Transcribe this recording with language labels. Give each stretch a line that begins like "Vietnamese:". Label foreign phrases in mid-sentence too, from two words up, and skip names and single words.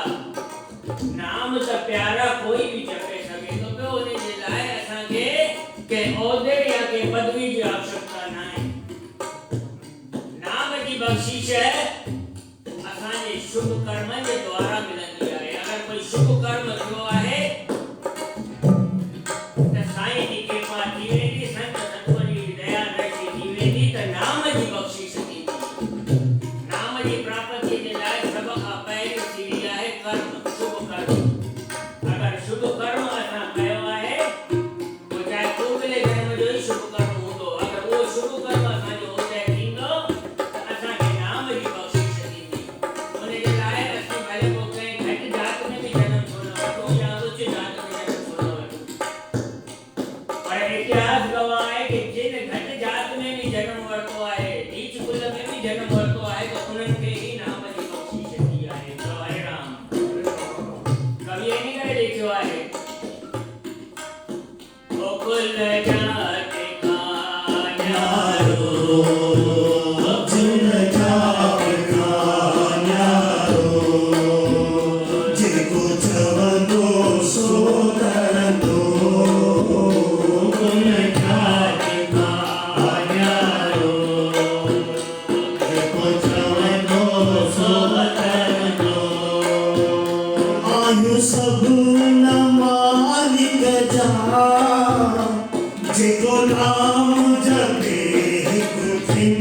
Sindhi: नाम त प्यारा कोई भी जपे सघे थो पियो, उन जे लाइ असांखे कंहिं उहिदे या कंहिं पदवी जी आवश्यकता न आहे। नाम जी बख़्शिश असांजे शुभ कर्म जे द्वारा मिलंदी आहे। अगर कोई शुभ कर्म थियो आहे त साईं जी कृपा थी वेंदी, संत सतगुरु जी दया दृष्टि थी वेंदी त नाम जी बख़्शिश थींदी। नाम जी प्राप्ति जे लाइ सभ खां पहिरीं सीढ़ी आहे कर्म, शुभ कर्म। अगर शुभ कर्म असां कयो आहे तो चाहे कोकिले जन्म जो ई शुभ कर्म हूंदो, अगर उहो शुभ कर्म असांजो उदय थींदो त असांखे नाम जी बख़्शिश थींदी। उन जे लाइ असीं भले को कंहिं घटि जात में बि जनम छो न वठूं या उच्च जात में जनम छो न वठूं, पर इतिहास गवाह आहे कि जिन घटि जात में भी जन्म वरितो आहे, नीच कुल में भी जन्म वरितो आहे त उन्हनि खे ई नाम जी बख़्शिश थी आहे। चओ हरे राम। कवि इन करे लिखियो आहे, गोकुल जात का न्यारो, जिन जात का न्यारो, जेको चवंदो सो करंदो। गोकुल जात का न्यारो, जेको चवंदो सो करंदो। आहियूं सभु न मालिक जा, जेको नाम जपे हिकु दिन।